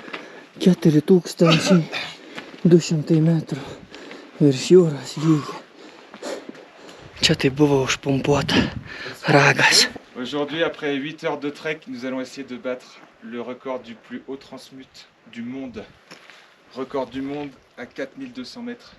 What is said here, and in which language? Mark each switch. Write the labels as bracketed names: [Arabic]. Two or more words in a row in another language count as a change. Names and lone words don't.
[Lithuanian] 4200 metrų virš jūros lygio. Čia tai buvo užpumpuota ragas. [French] Aujourd'hui, après 8 heures de trek, nous allons essayer de battre le record du plus haut transmute du monde. Record du monde à 4200 mètres.